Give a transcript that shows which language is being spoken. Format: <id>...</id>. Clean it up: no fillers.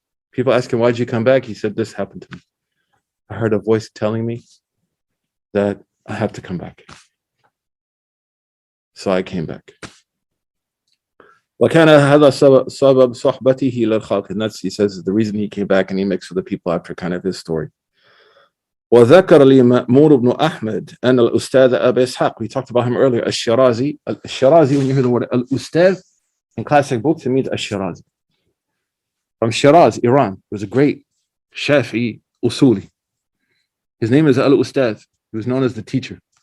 <en>People ask him, why'd you come back? He said, this happened to me. I heard a voice telling me that I have to come back. So I came back.</en> <ar>وَكَانَ هَذَا سَبَبْ صُحْبَتِهِ لِلْخَلْقِ.</ar> <en>And that's, he says, the reason he came back and he mixed with the people after kind of his story.</en> <ar>وذكر لي مأمور بن أحمد أن الأستاذ أبا إسحاق.</ar> <en>We talked about him earlier.</en> <ar>الشرازي.</ar> <en>الشرازي, when you hear the word al-ustad in classic books, it means الشرازي. From Shiraz, Iran. He was a great Shafi'i Usuli. His name is al-ustad. He was known as the teacher.</en>